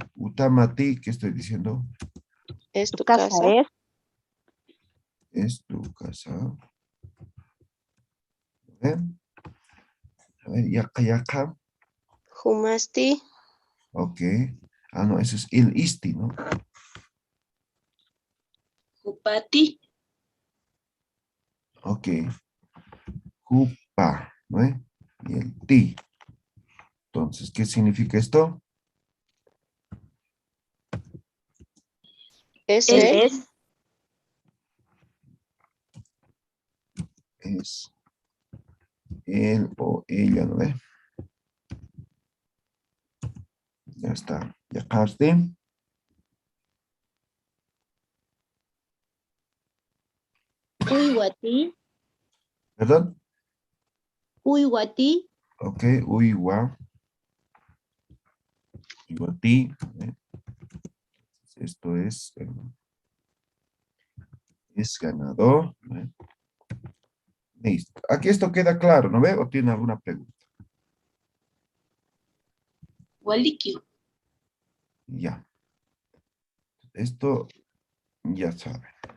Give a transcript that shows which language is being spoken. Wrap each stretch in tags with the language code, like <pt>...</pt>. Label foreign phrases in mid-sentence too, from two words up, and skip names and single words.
<es>Utamati, ¿qué estoy diciendo? Es Tu tu casa casa. es. Es tu casa. ¿Ve? A ver, yaca, yaca. Humasti. Ok. Ah, no, ese es el isti, ¿no? Upati. Ok. Jupa, ¿no? Y el ti. Entonces, ¿qué significa esto? Es Él él. es. Es él o ella, ¿no ve? Ya está. Ya acabaste. Uywati. ¿Verdad? Uywati. Ok. Uiwa. Uiwati. ¿Ve? Esto es ganador. ¿Ve? Listo. Aquí esto queda claro, ¿no ve? ¿O tiene alguna pregunta? Walikio. Ya. Esto ya saben.</es>